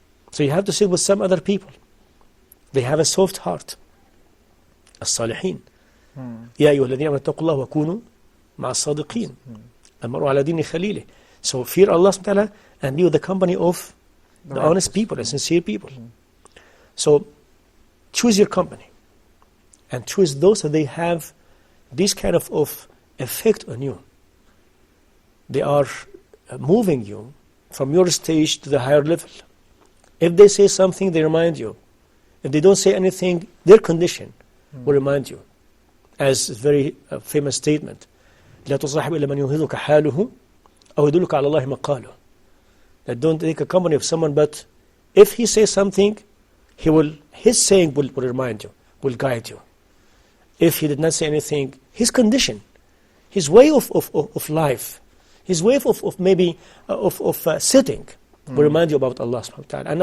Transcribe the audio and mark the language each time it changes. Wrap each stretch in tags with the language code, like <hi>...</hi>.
<en>So you have to sit with some other people. They have a soft heart.</en> <ar>الصالحين يا أيها الذين آمنوا اتقوا الله وكونوا مع الصادقين المرء على دين خليله.</ar> <en>So fear Allah subhanahu wa ta'ala and be with the company of the honest people, the sincere people. So choose your company and choose those that they have this kind of effect on you. They are moving you from your stage to the higher level. If they say something, they remind you. If they don't say anything, their condition will remind you. As a very famous statement,</en> <ar>لا تصاحب إلا من ينهضك حاله أو يدلك على الله مقاله.</ar> <en>That don't take a company of someone, but if he says something, his saying will remind you, will guide you. If he did not say anything, his condition, his way of life, his way of maybe sitting will remind you about Allah subhanahu wa ta'ala.</en>